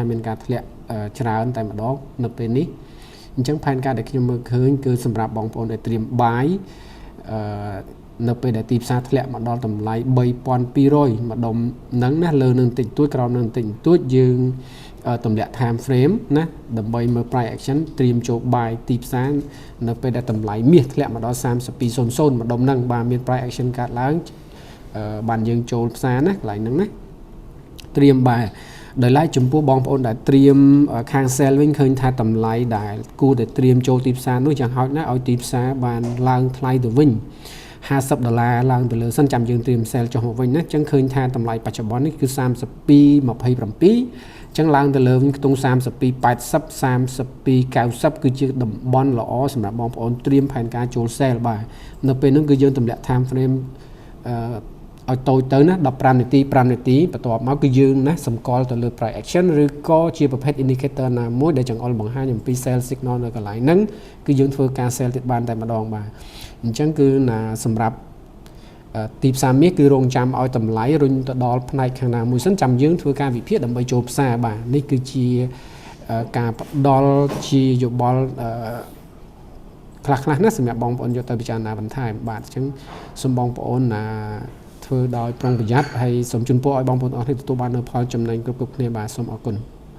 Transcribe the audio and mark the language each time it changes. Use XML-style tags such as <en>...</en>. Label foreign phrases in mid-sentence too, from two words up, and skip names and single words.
<km>មានការធ្លាក់ច្រើនតែម្ដងនៅពេលនេះអញ្ចឹងផែនការដែលខ្ញុំមើលឃើញគឺសម្រាប់បងប្អូនដែលត្រៀមបាយនៅពេលដែលទីផ្សារធ្លាក់មកដល់តម្លៃ 3,200 ម្ដុំហ្នឹង ណាលើនឹងតិចតួចក្រោមនឹងតិចតួចយើងទម្លាក់</km> <en>time frame</en> <km>ណាដើម្បីមើល</km> <en>price action</en> <km>ត្រៀមចូលបាយទី ផ្សារនៅពេលដែលតម្លៃមាសធ្លាក់មកដល់ 32.00 ម្ដុំហ្នឹងបាទមាន</km> <en>price action</en> <km>កើតឡើងបានយើងចូលផ្សារណាកន្លែងហ្នឹងណាត្រៀមបាយដោយឡែកចំពោះបងប្អូនដែលត្រៀមខាង sale វិញឃើញថាតម្លៃដែលគួរតែត្រៀមចូលទីផ្សារនោះយ៉ាងហោចណាស់ឲ្យទីផ្សារបានឡើងថ្លៃទៅវិញ$50ឡើងទៅលើសិនចាំយើងត្រៀម sale ចុះមកវិញណាអញ្ចឹងឃើញថាតម្លៃបច្ចុប្បន្ននេះគឺ 32.27 ចឹងឡើងទៅលើវិញខ្ទង់ 32.80 32.90 គឺជាតំបន់ល្អសម្រាប់បងប្អូនត្រៀមផែនការចូល sale បាទនៅពេលហ្នឹងគឺយើងទម្លាក់</km> <en>time frame</en> <km>ឲ្យតូចទៅ ណា15នាទី5នាទីបន្ទាប់មកគឺយើងណាសម្គាល់ទៅលើ</km> <en>price action</en> <km>ឬក៏ជាប្រភេទ indicator ណាមួយដែលចង្អុលបង្ហាញ អំពី</km> <en>sell signal</en> <km>នៅកន្លែងហ្នឹងគឺយើងធ្វើការ sell ទៀតបានតែម្ដងបាទអញ្ចឹងគឺណាសម្រាប់ទីផ្សារមាសគឺរងចាំឲ្យតម្លៃរុញទៅដល់ផ្នែកខាងណាមួយសិនចាំយើងធ្វើការវិភាគដើម្បីចូលផ្សារបាទនេះគឺជាការផ្ដល់ជាយោបល់ខ្លះណាសម្រាប់បងប្អូនយកទៅពិចារណាបន្ថែមបាទអញ្ចឹងសូមបងប្អូនណាធ្វើដោយប្រុងប្រយ័ត្នហើយសូមជូនពរឲ្យបងប្អូនអរគុណទទួលបាននូវផលចំណេញគ្រប់គ្នាបាទសូមអរគុណ</km>